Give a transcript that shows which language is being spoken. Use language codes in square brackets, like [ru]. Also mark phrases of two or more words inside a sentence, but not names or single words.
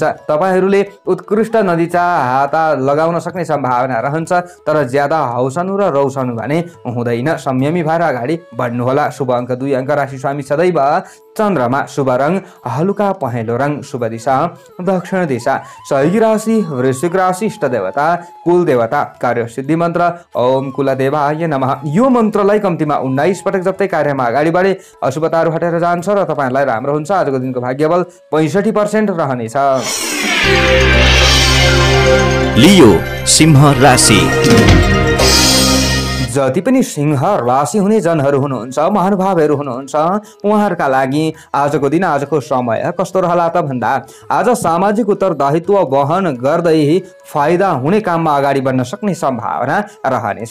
[ne] तपाईहरूले उत्कृष्ट नतिजा हाता लगाउन सक्ने सम्भावना रहन्छ, तर ज्यादा हौसनु र रौसनु भने हुँदैन। संयमी भएर अगाडि बढ्नुहोला। शुभ अङ्क 2 अङ्क। राशि स्वामी सदैव चन्द्रमा। शुभ रङ हलुका पहेँलो रङ। शुभ दिशा दक्षिण दिशा। सहयोगी राशि वृश्चिक राशि। इष्ट देवता कुल देवता। कार्य सिद्धि मन्त्र [sa] ओम कुलदेवाय नमः। [ne] यो मन्त्रलाई कम्तीमा 19 पटक जप्दै कार्यमा अगाडि बढे अशुभताहरू हटेर जान्छ र तपाईहरूलाई राम्रो हुन्छ। आजको दिनको भाग्यबल 65% रहनेछ। लियो सिंह राशि। जति पनि सिंह राशि हुने जनहरू हुनुहुन्छ, महानुभावहरू हुनुहुन्छ, उहाँहरूका लागि आजको दिन आजको समय कस्तो रहला त भन्दा आज सामाजिक उत्तरदायित्व वहन गर्दै फाइदा हुने काममा अगाडि बढ्न सक्ने सम्भावना रहनेछ।